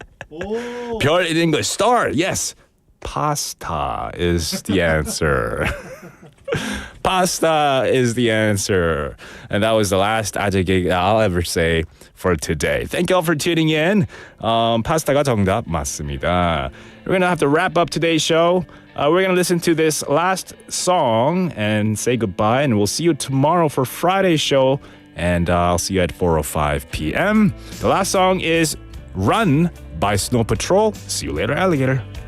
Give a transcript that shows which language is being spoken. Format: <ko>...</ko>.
<en>별 in English. Star. Yes. Pasta is the answer. Pasta is the answer. And that was the last 아재개그 I'll ever say for today. Thank you all for tuning in.</en> <ko>파스타가 정답 맞습니다.</ko> <en>We're going to have to wrap up today's show. We're going to listen to this last song and say goodbye. And we'll see you tomorrow for Friday's show. And I'll see you at 4:05 p.m. The last song is Run by Snow Patrol. See you later, alligator.</en>